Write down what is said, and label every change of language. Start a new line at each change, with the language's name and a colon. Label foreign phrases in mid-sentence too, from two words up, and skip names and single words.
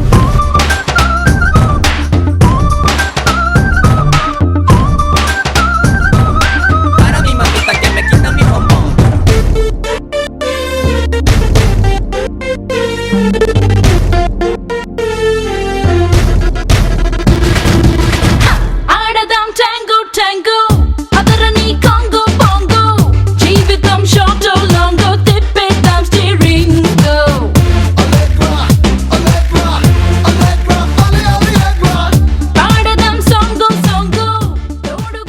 Spanish: Para mi mamita que me quita mi bombón.
Telugu: ఆడదాం tango tango అదరని కాంగో bongo జీవితం షార్ట్ లాంగో తిప్పేద్దాం స్టీరింగో పాడదాం సాంగో సాంగో తోడుగా